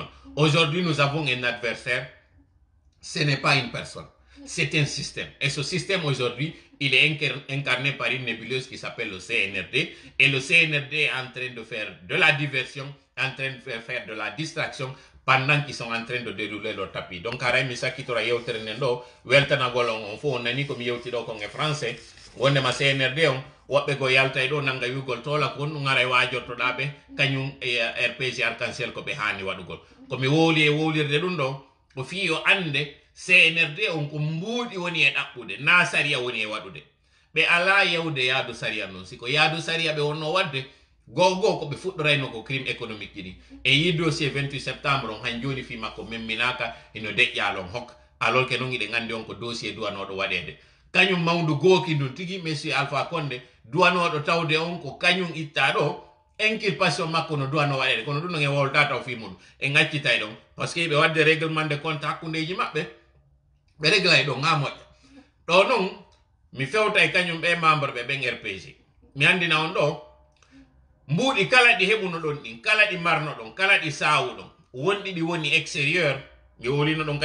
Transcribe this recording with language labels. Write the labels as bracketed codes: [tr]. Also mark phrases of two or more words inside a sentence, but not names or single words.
[fr] Aujourd'hui nous avons un adversaire, ce n'est pas une personne. C'est un système. Et ce système aujourd'hui, il est incarné par une nébuleuse qui s'appelle le CNRD. Et le CNRD est en train de faire de la diversion, en train de faire de la distraction pendant qu'ils sont en train de dérouler leur tapis. [ff] Donc aray mi sakkitora yewtere nden ɗo weltanagol on fo on nani komi yewti ɗo kon e français wondema CNRD on woɓɓe go yalta e ɗo nanga yugol tola kon ɗum ara wajortoɗaɓe kañum RPG arc-en-ciel ko ɓe hani waɗugol komi wowli e wowlirde ɗum ɗo ko fi o ande CNRD on ko mbuuɗi woni e ɗaɓɓude na saria woni e waɗude ɓe ala yewde yaadu saria noon siko yaadu saria ɓe wonno wadde gogo ko ɓe fuɗɗorayno ko [fr] crime économique [ff] ɗiɗi e yi dossier 28 septembre on han joni fi makko memminaka ino deƴƴalon hokka [fr] alors que [ff] noon iɗen andi on ko dossier duwanoɗo waɗede kañum mawdu gooki ndun tigi monsieur Alpha Condé duwanoɗo tawde on ko kañum itta ɗo inculpation makko no duwano waɗede kono ɗum non e wolta taw fi muɗum e gaccitay ɗon [fr] par ce que [ff] ɓe wadde [fr] réglement de compte [ff] hakkundeji maɓɓe ɓe réglay ɗo ga moƴƴa ɗo noon mi fewta e kañum ɓe membre ɓe ɓen RPG mi andina on ɗo mbuuɗi kala ɗi heɓuno ɗon ɗin kala ɗi marno ɗon kala ɗi sawu ɗon wonɗi ɗi woni extérieur mi wolino ɗon